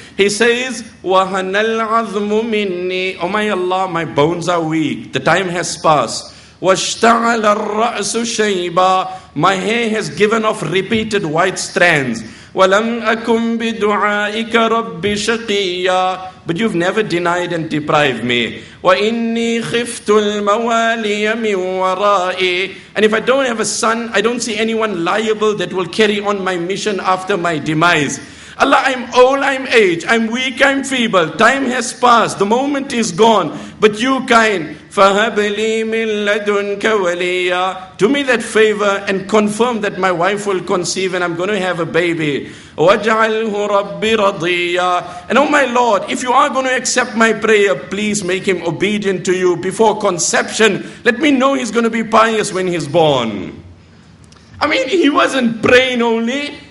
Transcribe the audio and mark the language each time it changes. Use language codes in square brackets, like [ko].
[en] He says, [ar] وَهَنَ الْعَظْمُ مِنِّي. [en] Oh my Allah, my bones are weak. The time has passed. [ar] وَاشْتَعَلَ الرَّأْسُ شَيْبًا. [en] My hair has given off repeated white strands. [ar] وَلَمْ أَكُمْ بِدُعَائِكَ رَبِّ شَقِيًّا. [en] But you've never denied and deprived me. [ar] وَإِنِّي خِفْتُ الْمَوَالِيَ مِنْ وَرَائِي. [en] And if I don't have a son, I don't see anyone liable that will carry on my mission after my demise. Allah, I'm old, I'm aged, I'm weak, I'm feeble. Time has passed, the moment is gone. But you kind, [ar] فَهَبْ لِي مِن لَدُنْكَ وَلِيًّا. [en] Do me that favor and confirm that my wife will conceive and I'm going to have a baby. [ar] وَاجْعَلْهُ رَبِّ رَضِيًّا. [en] And oh my Lord, if you are going to accept my prayer, please make him obedient to you before conception. Let me know he's going to be pious when he's born. I mean, he wasn't praying only.